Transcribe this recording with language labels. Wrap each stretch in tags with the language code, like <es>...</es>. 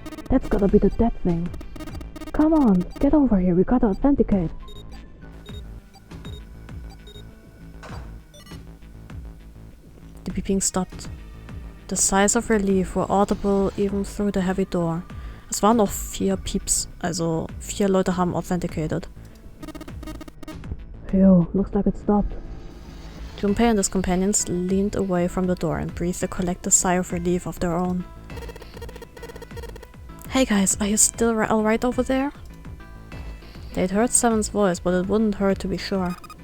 <en>That's gotta be the dead thing. Come on, get over here, we gotta authenticate. The beeping stopped. The sighs of relief were audible even through the heavy door.</en> <de>Es waren noch 4 Pieps, also 4 Leute haben authenticated.</de> <en>Phew, looks like it stopped. Junpei and his companions leaned away from the door and breathed a collective sigh of relief of their own. Hey guys, are you still alright over there? They'd heard Seven's voice, but it wouldn't hurt to be sure.</en>